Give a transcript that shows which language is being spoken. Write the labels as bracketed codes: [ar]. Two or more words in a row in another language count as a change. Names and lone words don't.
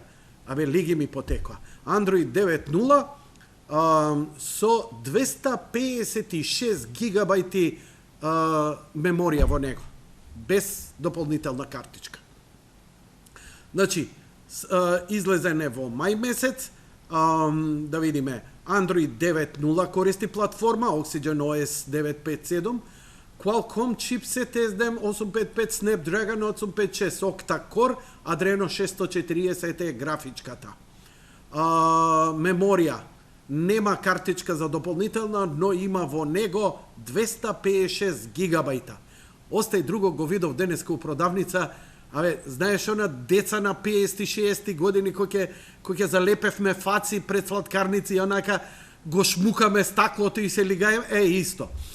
[mk] Абе, лиги ми потекла. Android 9.0 со 256 гигабајти меморија во него, без дополнителна картичка. Значи, излезен е во мај месец, да видиме, Android 9.0 користи платформа, Oxygen OS 9.5.7, Qualcomm chipset SDM 855, Snapdragon 856, octa-core, Adreno 640 е графичката. Меморија, нема картичка за дополнителна, но има во него 256 гигабајта. Остај друго го видов денеска у продавница. Абе, знаеш она деца на 50-60 години кој ќе залепевме фаци пред сладкарници и онака го шмукаме стаклото и се лигаем, исто.